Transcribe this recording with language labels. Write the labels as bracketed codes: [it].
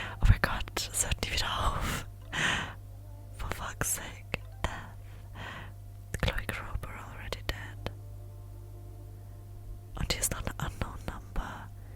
[en] Oh my God, [de] es hört nie wieder auf. [en] For fuck's sake, death. Chloe Grober already dead. [de] Und hier ist noch eine [en] unknown number.